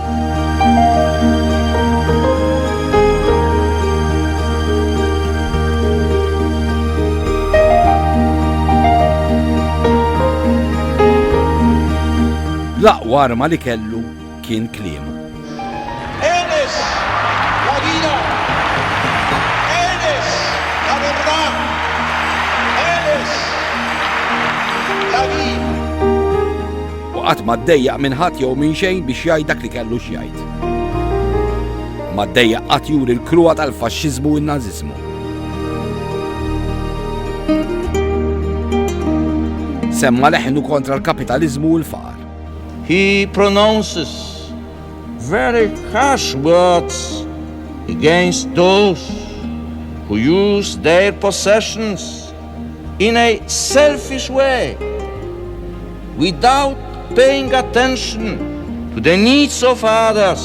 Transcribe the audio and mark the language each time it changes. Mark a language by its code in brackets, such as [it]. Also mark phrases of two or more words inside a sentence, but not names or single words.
[mt] L-aqwa arma li kellu kien kliemu. [es] Él es la vida, Él es la verdad, Él es la vida. [mt] U qatt ma ddejjaq minn ħadd jew minn xejn biex jgħid dak li kellu x'jgħid. Ma ddejjaq qatt juri l-kruwa tal-faxxiżmu u n-nażiżmu. Semma leħnu kontra l-kapitaliżmu u l-faqar. [en] he pronounces very harsh words against those who use their possessions in a selfish way without paying attention to the needs of others.